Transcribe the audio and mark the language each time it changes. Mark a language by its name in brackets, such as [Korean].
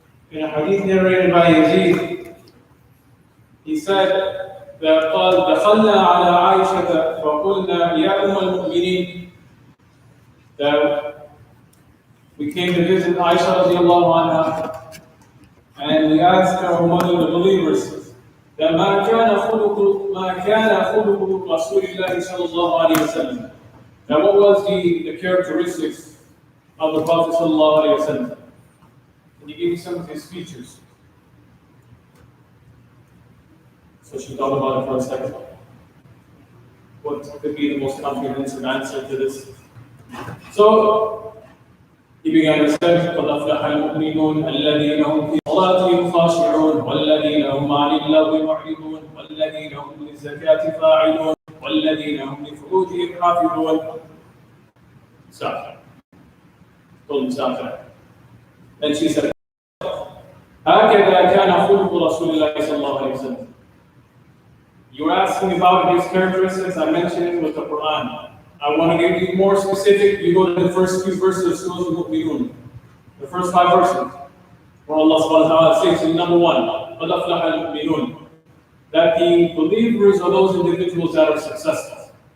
[English] In a hadith narrated by Yazid, he said that [Arabic] قال دخلنا على عائشة فقلنا يا أم المؤمنين, [English] that we came to visit Aisha radiallahu anha and we asked her, mother of the believers, that [Arabic] ما كان خلق رسول الله صلى الله عليه وسلم, [English] that what was the characteristics of the Prophet sallallahu alaihi wasallam. And he gave me some of his features. So she thought about it for a second. What could be the most comprehensive answer to this? So he began to say, [Arabic] قَدْ أَفْلَحَ الْمُؤْمِنُونَ الَّذِينَ هُمْ فِي صَلَاتِهِمْ خَاشِعُونَ وَالَّذِينَ هُمْ عَنِ اللَّغْوِ مُعْرِضُونَ وَالَّذِينَ هُمْ لِلزَّكَاةِ فَاعِلُونَ وَالَّذِينَ هُمْ لِفُرُوجِهِمْ حَافِظُونَ. [English] Stop. Told him stop there. Then she said, [Arabic] هكذا كان خلق رسول الله صلى الله عليه وسلم. [English] You're asking about his characteristics. I mentioned it with the Quran. I want to give you more specific. You go to the first few verses of Surah Al-Mu'minun, the first 5 verses, where Allah subhanahu wa ta'ala says in number 1, [Arabic] قَدْ أَفْلَحَ الْمُؤْمِنُونَ, [English] that the believers are those individuals that are successful.